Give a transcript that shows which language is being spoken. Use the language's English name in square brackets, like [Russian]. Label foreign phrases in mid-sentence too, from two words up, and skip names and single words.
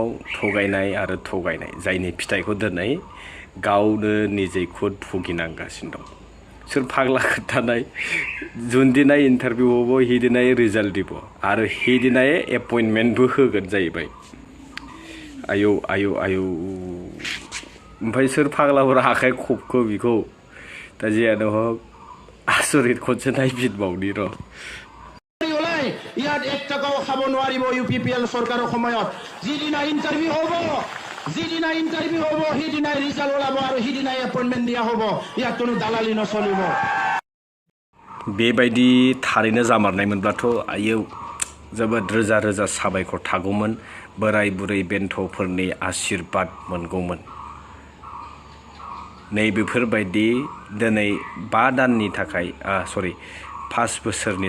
[Bodo] थगायनाय आरो थगायनाय जायनि फिथाइखौ दिनै गावनो निजे खुद भुगिनांगासिनो दं सोर फाग्ला खोन्थानाय जुनदिनाय इन्टारभिउ होबो हिदिनाय रिजाल्ट দিব आरो हिदिनाय एपइन्टमेन्टबो होगोन जाहैबाय आयौ आयौ आयौ ओमफ्राय सोर फाग्लाफोरा आखाइ खबखो बिखौ दा जियानो हक आसरित खनसे नायफिनबावनि र' [Assamese] ইয়াত 1 টাকাও খাব নোৱাৰিব ইউপিপিএল চৰকাৰৰ সময়ত যিদিনা ইন্টাৰভিউ হ'ব সেইদিনাই ৰিজাল্ট ওলাব আৰু সেইদিনাই এপইন্টমেন্ট দিয়া হ'ব ইয়াত কোনো দালালি নচলিব [Bodo] बेबायदि थारैनो जामारनायमोनब्लाथ' आयौ जोबोद रोजा रोजा साबायखर थागौमोन बोराय बुरै बेन्थ'फोरनि आशीर्बाद मोनगौमोन नैबेफोरबायदि दिनै 5 दाननि थाखाय 5 बोसोरनि